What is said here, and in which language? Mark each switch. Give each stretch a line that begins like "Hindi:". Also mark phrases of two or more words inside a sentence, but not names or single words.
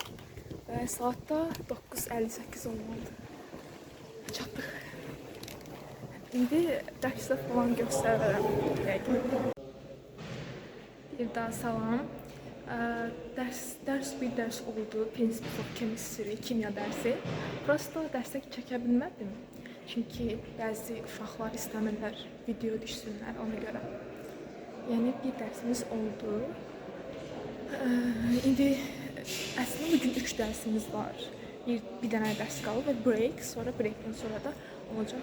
Azerbaijani: Və saat da 9:58 olmalıdır. Çatdıq. İndi dərsdə falan göstərərəm. Bir daha salam. Dərs bir dərs oldu. Principles of Chemistry, kimya dərsi. Prosto dərsdə çəkə bilmədim. Çünki bəzi uşaqlar istəmirlər video düşsünlər ona görə. Yəni bir dərsimiz oldu. İndi əslində bugün 3 dərsimiz var. Bir dənə dərs qalıb və break, sonra breakdən sonra da olacaq.